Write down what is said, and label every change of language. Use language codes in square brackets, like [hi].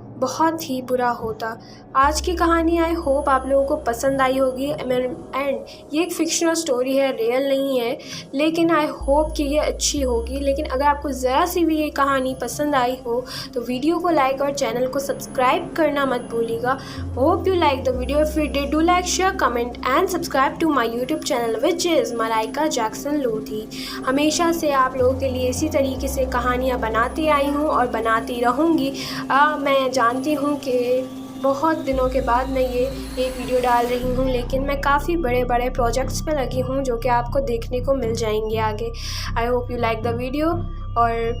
[ur] بہت ہی برا ہوتا۔ آج کی کہانی آئی ہوپ آپ لوگوں کو پسند آئی ہوگی، اینڈ یہ ایک فکشنل سٹوری ہے، ریئل نہیں ہے، لیکن آئی ہوپ کہ یہ اچھی ہوگی۔ لیکن اگر آپ کو ذرا سی بھی یہ کہانی پسند آئی ہو تو ویڈیو کو لائک اور چینل کو سبسکرائب کرنا مت بھولیے گا۔ [en] Hope you like the video. If you did, do like, share, comment and subscribe to my YouTube channel which is Malaika Jackson Lodhi. [ur] ہمیشہ سے آپ لوگوں کے لیے اسی طریقے سے کہانیاں بناتی آئی ہوں اور بناتی رہوں گی۔ میں جانتی ہوں کہ بہت دنوں کے بعد میں یہ ایک ویڈیو ڈال رہی ہوں، لیکن میں کافی بڑے بڑے پروجیکٹس پہ لگی ہوں جو کہ آپ کو دیکھنے کو مل جائیں گے آگے۔ [en] I hope you like the video, [ur] اور